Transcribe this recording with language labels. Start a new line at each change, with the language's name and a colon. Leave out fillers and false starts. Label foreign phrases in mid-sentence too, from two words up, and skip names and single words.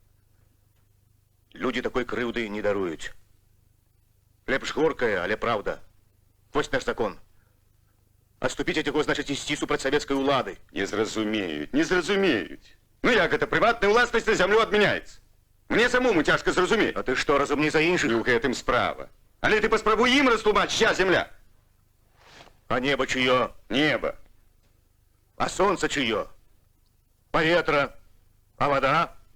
Belarusian: Люди такой крыўды не даруюць. Лепш горкая, але правда. Вось наш закон. Отступить от яго значит ісці супраць савецкай улады. Не зразумеюць, не зразумеюць. Ну як гэта прыватная ўласнасць на зямлю адмяняецца? Мне самому цяжка зразумець. А ты што, разумней за іншых? Не ў гэтым справа. Але ты паспрабуй ім растлумач,
Russian: чья земля. А небо чье? Небо. А солнце чье? Поветра? А вода?